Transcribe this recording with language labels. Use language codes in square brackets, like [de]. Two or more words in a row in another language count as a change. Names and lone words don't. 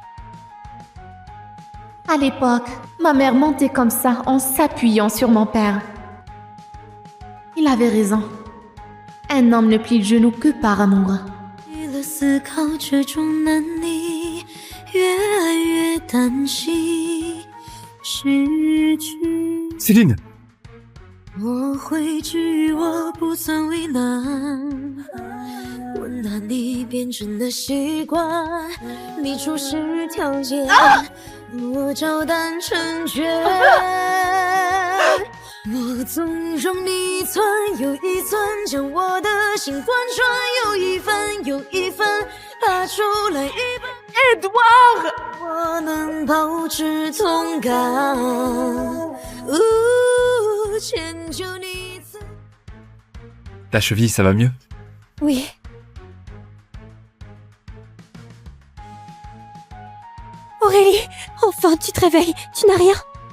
[fr] À l'époque, ma mère montait comme ça en s'appuyant sur mon père. Il avait raison. Un homme ne plie le genou que par amour. Céline! [zh] 我会惧我不曾为难，温暖你变成了习惯，你出示条件，我照单成全。我纵容你一寸又一寸，将我的心贯穿，有一分又一分，拔出来一半。Edouard， 我能保持同感。 [fr] Ta cheville, ça va mieux? Oui. Aurélie, enfin tu te réveilles, tu n'as rien.